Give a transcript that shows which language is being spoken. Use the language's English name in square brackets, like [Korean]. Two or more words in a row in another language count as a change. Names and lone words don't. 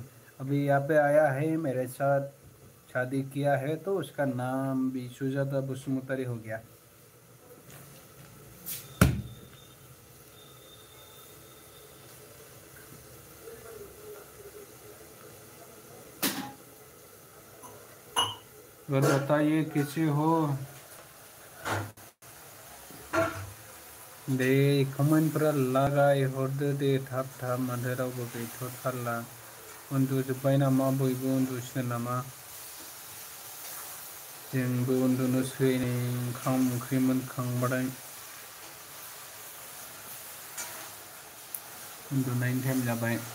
[Hindi] अभी यहाँ पे आया है, मेरे साथ शादी किया है, तो उसका नाम भी सुजाता बसुमतारी हो गया। और बताइए कैसे हो। [Bodo] दे कमेन्टफोरा लागाय हरदो दे थाब थाब, माथो रावबो गैथ'थारला। उन्दुजोब्बाय नामा, बयबो उन्दुसिगोन नामा। जोंबो उन्दुनोसै नै, ओंखाम ओंख्रि मोनखांबाथाय उन्दुनायनि टाइम जाबाय।